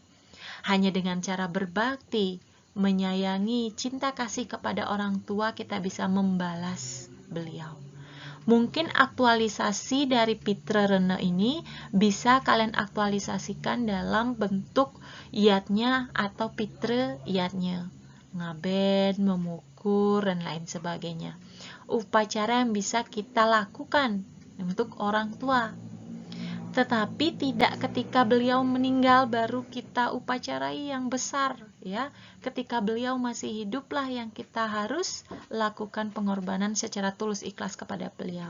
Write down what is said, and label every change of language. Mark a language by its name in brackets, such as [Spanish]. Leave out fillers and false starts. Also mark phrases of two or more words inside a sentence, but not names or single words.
[Indonesian] Hanya dengan cara berbakti, menyayangi, cinta kasih kepada orang tua kita bisa membalas beliau. Mungkin aktualisasi dari Pitra Rena ini bisa kalian aktualisasikan dalam bentuk yatnya atau Pitra yatnya. Ngaben, memukur, dan lain sebagainya. Upacara yang bisa kita lakukan untuk orang tua. Tetapi tidak ketika beliau meninggal baru kita upacarai yang besar, ya. Ketika beliau masih hiduplah yang kita harus lakukan pengorbanan secara tulus ikhlas kepada beliau.